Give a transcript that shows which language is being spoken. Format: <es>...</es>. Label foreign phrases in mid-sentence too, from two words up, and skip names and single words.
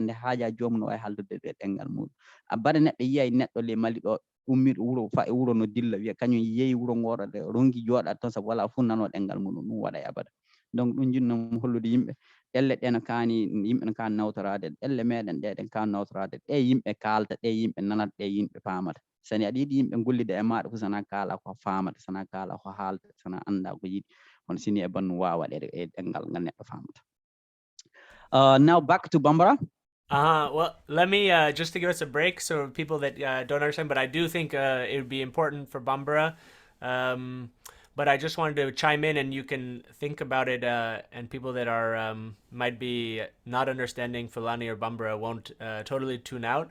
<ff>nde haaja joomum no wawi haldude de ɗengal muɗum abbade neɗɗo yiyay neɗɗo le Mali ɗo ummiɗo wuuro fa e wuuro no dilla wiya kañum yeeyi wuuro ngoɗo de ronki joɗade toon saabu wala fuu nano ɗengal muɗum ɗum waɗa e abada donc ɗum jinnomi hollude yimɓe ɗelle ɗe no kaani yimɓe no kaani nawtorade ɗelle meɗen ɗe ɗen kaani nawtorade ɗe yimɓe kalta ɗe yimɓe nanata ɗe yimɓe paamata sani aɗa yiiɗi yimɓe gollida e maɗa fof sana kaala ko famata sana kaala ko haalta sana anda ko yiɗi hono sini e bannu wawa waɗede e ɗengal ngal neɗɗo famata.</ff> <en>Now back to Bambara. Well, let me just to give us a break, so people that don't understand, but I do think it would be important for Bambara. But I just wanted to chime in, and you can think about it, and people that are might be not understanding Fulani or Bambara won't totally tune out.</en>